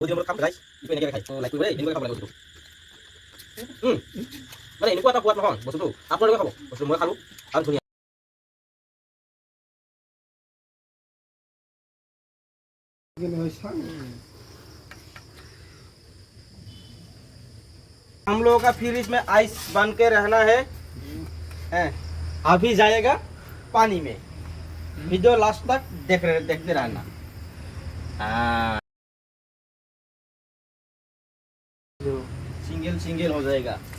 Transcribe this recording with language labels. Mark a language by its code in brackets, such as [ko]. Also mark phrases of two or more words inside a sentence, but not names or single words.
[as] বহুত দিনৰ মূৰত খাম গাইছ ইটো এনেকৈ খাই লাইক কৰিব দেই এনেকৈ খাব লাগে বস্তুটো মানে এনেকুৱা এটা সোৱাদ নহয় বস্তুটো আপোনালোকে খাব বস্তুটো মই খালোঁ আৰু ধুনীয়া [hi] हम लोगों का फिर इसमें आइस बन के रहना है अभी जाएगा पानी में [en] video last [hi] तक देखते रहना [en] single single [hi] हो जाएगा